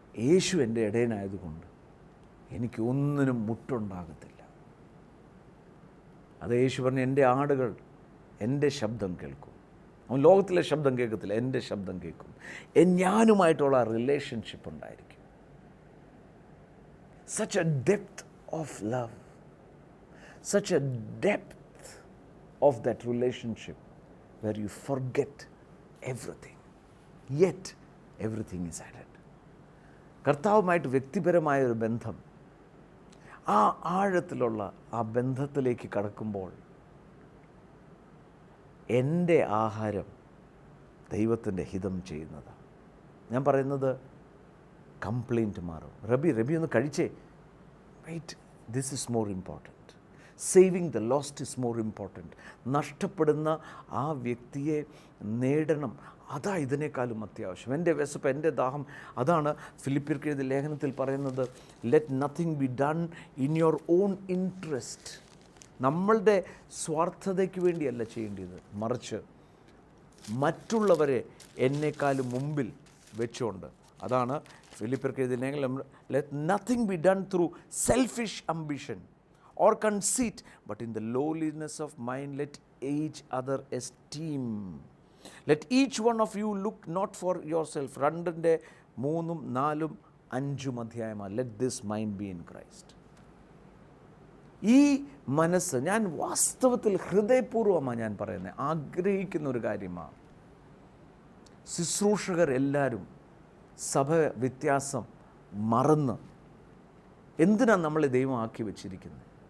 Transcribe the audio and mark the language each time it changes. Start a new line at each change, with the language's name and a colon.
Malayalam: യേശു എൻ്റെ ഇടയനായതുകൊണ്ട് എനിക്ക് ഒന്നിനും മുട്ടുണ്ടാകത്തില്ല. അത് യേശു പറഞ്ഞു, എൻ്റെ ആടുകൾ എൻ്റെ ശബ്ദം കേൾക്കും. അവൻ ലോകത്തിലെ ശബ്ദം കേൾക്കത്തില്ല, എൻ്റെ ശബ്ദം കേൾക്കും. ഞാനുമായിട്ടുള്ള റിലേഷൻഷിപ്പ് ഉണ്ടായിരിക്കും.
English: Such a depth of love, such a depth of that relationship where you forget everything, yet everything is added.
Malayalam: കർത്താവുമായിട്ട് വ്യക്തിപരമായ ഒരു ബന്ധം, ആ ആഴത്തിലുള്ള ആ ബന്ധത്തിലേക്ക് കടക്കുമ്പോൾ എൻ്റെ ആഹാരം ദൈവത്തിൻ്റെ ഹിതം ചെയ്യുന്നതാണ്. ഞാൻ പറയുന്നത് കംപ്ലയിൻറ്റ് മാറും. റബി ഒന്ന് കഴിച്ചേ.
English: Wait, this is more important. Saving the lost is more important.
Malayalam: നഷ്ടപ്പെടുന്ന ആ വ്യക്തിയെ നേടണം, അതാ ഇതിനേക്കാളും അത്യാവശ്യം. എൻ്റെ വിശപ്പ്, എൻ്റെ ദാഹം. അതാണ് ഫിലിപ്പിയർക്ക് എഴുതിയ ലേഖനത്തിൽ പറയുന്നത്,
English: Let nothing be done in your own interest.
Malayalam: നമ്മളുടെ സ്വാർത്ഥതയ്ക്ക് വേണ്ടിയല്ല ചെയ്യേണ്ടത്, മറിച്ച് മറ്റുള്ളവരെ എന്നെക്കാളും മുമ്പിൽ വെച്ചുകൊണ്ട്. അതാണ് ഫിലിപ്പിയർക്ക് എഴുതിയ ലേഖനം,
English: Let nothing be done through selfish ambition or conceit, but in the lowliness of mind let each other esteem. Let each one of you look not for yourself. 2 3 4 5 അധ്യായമാണ്. Let this mind be in Christ.
Malayalam: ഈ മനസ്സ് ഞാൻ വാസ്തവത്തിൽ ഹൃദയപൂർവ്വമാണ് ഞാൻ പറയുന്നത്, ആഗ്രഹിക്കുന്ന ഒരു കാര്യമാണ്. ശുശ്രൂഷകർ എല്ലാവരും സഭ വ്യത്യാസം മറന്ന് എന്തിനാണ് നമ്മളെ ദൈവം ആക്കി വെച്ചിരിക്കുന്നത്?